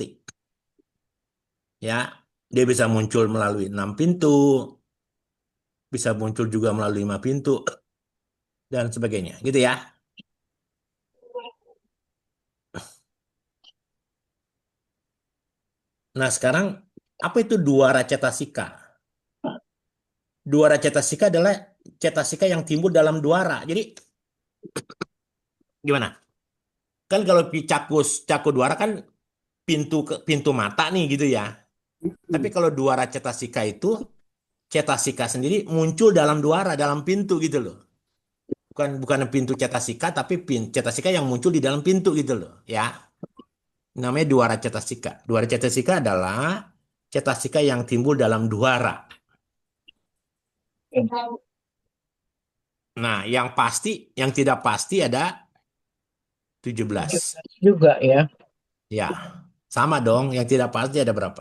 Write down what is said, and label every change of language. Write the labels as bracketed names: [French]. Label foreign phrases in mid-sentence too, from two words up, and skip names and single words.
[Indonesian] Ya, dia bisa muncul melalui 6 pintu, bisa muncul juga melalui 5 pintu, dan sebagainya. Gitu ya. Nah, sekarang apa itu [Pali] dwara cetasika? Dwara cetasika [Indonesian] adalah cetasika yang timbul dalam dwara. Jadi, gimana? Kan kalau [Pali] caku dwara [Indonesian] kan pintu mata nih gitu ya. Tapi Hmm. kalau [Pali] dwara cetasika [Indonesian] itu cetasika sendiri muncul dalam dwara, dalam pintu gitu loh. Bukan pintu cetasika, tapi cetasika yang muncul di dalam pintu gitu loh, ya. Namanya [Pali] dwara cetasika. Dwara cetasika [Indonesian] adalah cetasika yang timbul dalam dwara. Nah, yang tidak pasti ada 17. 17 juga ya. Ya, sama dong. Yang tidak pasti ada berapa?